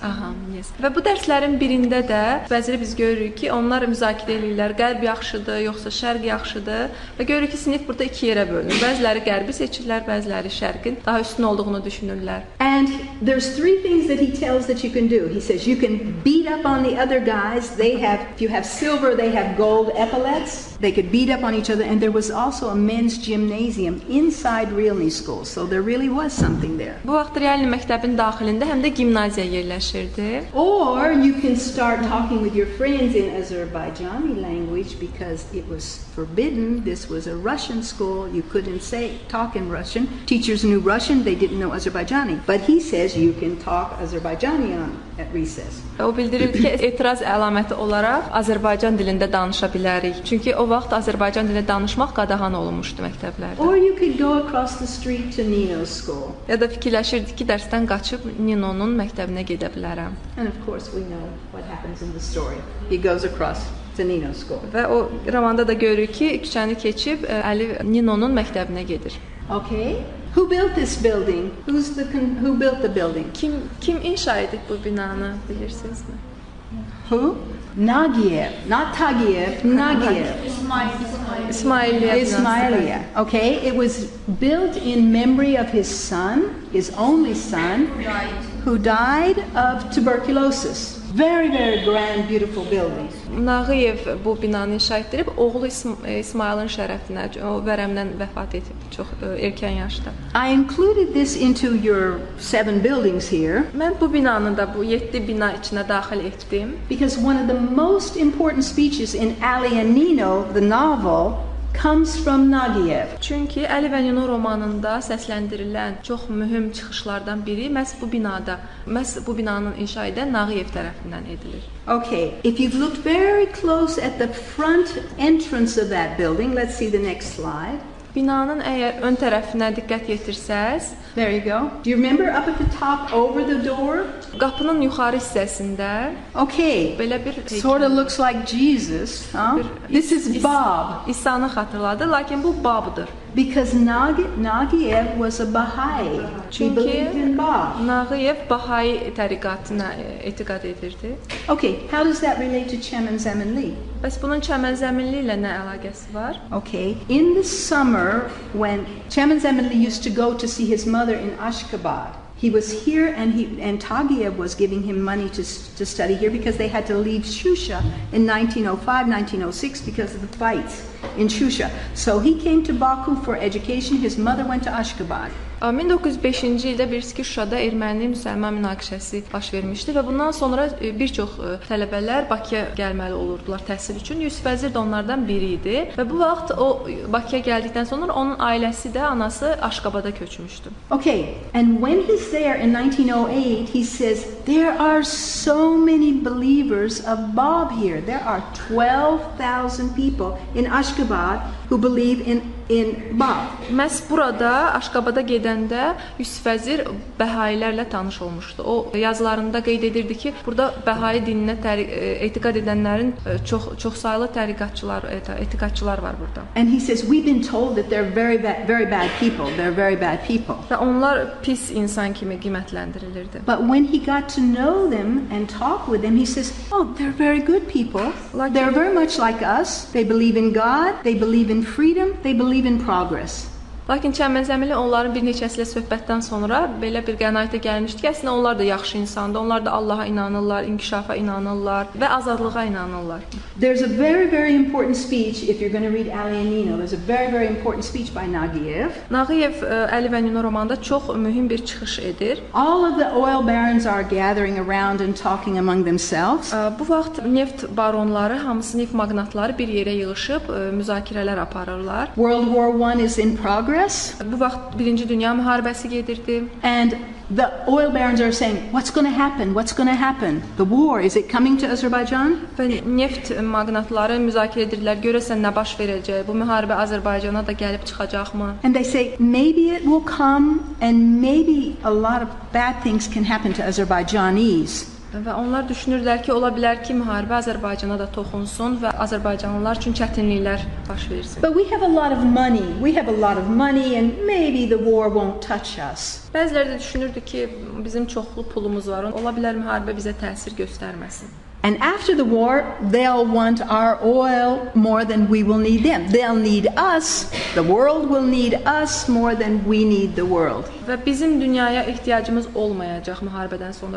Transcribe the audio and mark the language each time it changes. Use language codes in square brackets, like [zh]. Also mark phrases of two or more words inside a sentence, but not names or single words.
[en] Yes. [az] Və bu dərslərin birində də bəzən biz görürük ki, onlar müzakirə edirlər, qərb yaxşıdır, yoxsa şərq yaxşıdır və görürük ki, sinif burada 2 yerə bölünür. Bəziləri qərbi seçirlər, bəziləri şərqin daha üstün olduğunu düşünürlər. [en] And there's 3 things that he tells that you can do. He says you can beat up on the other guys. If you have silver, they have gold epaulets. They could beat up on each other, and there was also a men's gymnasium inside Realny School. So there really was something there. [az] Bu vaxt Realny məktəbin daxilində həm də gimnaziya yerləşirdi. [en] Or you can start talking with your friends in Azerbaijani language because it was forbidden. This was a Russian school. You couldn't talk in Russian. Teachers knew Russian, they didn't know Azerbaijani. But he says you can talk Azerbaijani at recess. [az] O bildirirdi ki, etiraz əlaməti olaraq Azərbaycan dilində danışa bilərik. Çünki o vaxt Azərbaycan dilində danışmaq qadağan olunmuşdu məktəblərdə. [en] Or you could go across the street to Nino's school. [az] Ya da fikirləşirdi ki, dərsdən qaçıb Ninonun məktəbinə gedə bilərəm. [en] And of course we know what happens in the story. He goes across to Nino's school. [az] Və o romanda da görürük ki, küçəni keçib Əli Ninonun məktəbinə gedir. [en] Okay. Who built this building? Who built the building? [az] Kim inşa edib bu binanı, bilirsinizmi? [en] Who? Nagiev, not Tagiev, Nagiev. Ismailiya. Okay, it was built in memory of his son, his only son, who died of tuberculosis. Very, very grand, beautiful building. [az] Nağıyev bu binanı inşa etdirib, oğlu İsmailin şərəfinə, o vərəmdən vəfat edib çox erkən yaşda. [en] I included this into your 7 buildings here. [az] Mən bu binanı da bu 7 bina içinə daxil etdim. [en] Because one of the most important speeches in Ali and Nino, the novel, comes from Nagiev. [az] Çünki Əli və Nino romanında səsləndirilən çox mühüm çıxışlardan biri məhz bu binanın inşa edən Nağıyev tərəfindən edilir. [en] Okay, if you've looked very close at the front entrance of that building, let's see the next slide. [az] Binanın əgər ön tərəfinə diqqət yetirsəz, [en] there you go. Do you remember up at the top over the door? [az] Qapının yuxarı hissəsində [en] okay, [az] belə bir [en] sort of looks like Jesus, huh? This is Bob. [az] İsa'nı xatırladı, lakin bu Babdır. [en] Because Nagiev was a Baha'i. He believed in Bob. [az] Nağıyev Baha'i təriqatına etiqad edirdi. [en] Okay, how does that relate to Çəmənzəminli? [az] Bəs bunun Çəmənzəminli ilə nə əlaqəsi var? [en] Okay, in the summer when Çəmənzəminli used to go to see his mother in Ashgabat, He was here, and Tagiev was giving him money to study here because they had to leave Shusha in 1905, 1906 because of the fights in Shusha. So he came to Baku for education. His mother went to Ashgabat. [az] 1905-ci ildə bilirsiniz ki, Şuşada erməni-müsəlman münaqişəsi baş vermişdi və bundan sonra bir çox tələbələr Bakıya gəlməli olurdular təhsil üçün. Yusif Vəzir də onlardan biri idi və bu vaxt o Bakıya gəldikdən sonra onun ailəsi də, anası Aşqabada köçmüşdü. [en] Okay, and when he's there in 1908, he says, there are so many believers of Bab here. There are 12,000 people in Ashgabat who believe in Bab. [az] Məhz burada Aşqabada gedəndə Yusif Vəzir Bəhailərlə tanış olmuşdu. O yazılarında qeyd edirdi ki, burada Bəhai dininə etiqad edənlərin çoxsaylı etiqadçılar var burada. [en] And he says, we've been told that they're very bad people. They're very bad people. [az] Və onlar pis insan kimi qiymətləndirilirdi. [en] But when he got to know them and talk with them, he says, oh, they're very good people. They're very much like us. They believe in God. They believe in freedom. They believe in progress. [az] Lakin Çəmənzəminli onların bir neçəsi ilə söhbətdən sonra belə bir qənaətə gəlmişdi ki, əslində onlar da yaxşı insandır. Onlar da Allaha inanırlar, inkişafa inanırlar və azadlığa inanırlar. [en] There's a very important speech if you're going to read Ali and Nino. There's a very important speech by Nagiev. [az] Nagiev Ali və Nino romanında çox mühüm bir çıxış edir. [en] All of the oil barons are gathering around and talking among themselves. [az] Bu vaxt neft baronları, hamısı neft magnatları bir yerə yığılıb müzakirələr aparırlar. [en] World War I is in progress. [az] Bu vaxt Birinci Dünya müharibəsi gedirdi. [en] And the oil barons are saying, what's going to happen? What's going to happen? The war, is it coming to Azerbaijan? [az] Və neft magnatları müzakirə edirlər. Görəsən nə baş verəcək? Bu müharibə Azərbaycana da gəlib çıxacaqmı? [en] And they say, maybe it will come and maybe a lot of bad things can happen to Azerbaijanis. [az] Və onlar düşünürlər ki, ola bilər ki, müharibə Azərbaycana da toxunsun və Azərbaycanlılar üçün çətinliklər baş versin. [en] But we have a lot of money. We have a lot of money and maybe the war won't touch us. [az] Bəziləri də düşünürdü ki, bizim çoxlu pulumuz var. Ola bilər müharibə bizə təsir göstərməsin. [en] And after the war, they'll want our oil more than we will need them. They'll need us. The world will need us more than we need the world. [az] Və bizim dünyaya ehtiyacımız olmayacaq müharibədən sonra.